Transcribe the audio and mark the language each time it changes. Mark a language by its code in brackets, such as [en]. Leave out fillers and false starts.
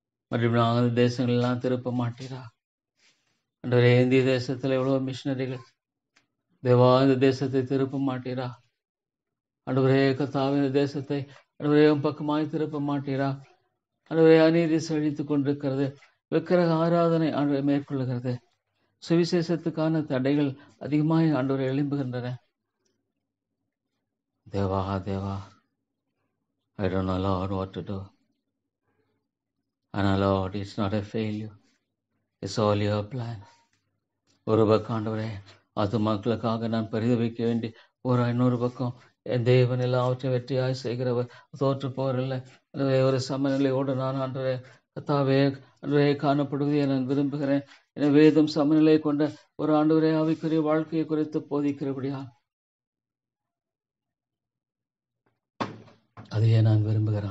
[ta] மற்றும் நாங்கள் தேசங்கள் எல்லாம் திருப்ப மாட்டீரா? ஆண்டவரே, இந்திய தேசத்தில் எவ்வளவு மிஷினரிகள் தேவா, இந்த தேசத்தை திருப்ப மாட்டீரா? ஆண்டவரே கர்த்தாவே, இந்த தேசத்தை ஆண்டவரே பக்கமாய் திருப்ப மாட்டீரா? ஆண்டவரே, அநீதி செழித்துக் கொண்டிருக்கிறது. விக்கிரக ஆராதனை ஆண்டவரை மேற்கொள்ளுகிறது. சுவிசேஷத்துக்கான தடைகள் அதிகமாய் ஆண்டவரை எழும்புகின்றன. [en] தேவா I don't know, Lord, what to do. And Lord, it's not a failure. It's all your plan. [ta] ஒரு பக்கம் ஆண்டவரே ஆத்துமாக்களுக்காக நான் பரிதவிக்க வேண்டி இன்னொரு பக்கம் என் தேவன் எல்லாவற்றை வெற்றியாய் செய்கிறவர், தோற்று போரில்லை. ஒரு சமநிலையோடு நான் ஆண்டவரே கர்த்தாவே காணப்படுவதை நான் விரும்புகிறேன். என வேதம் சமநிலை கொண்ட ஒரு ஆண்டவரே ஆவிக்குரிய வாழ்க்கையை குறித்து போதிக்கிறபடியா அதையே நான் விரும்புகிறேன்.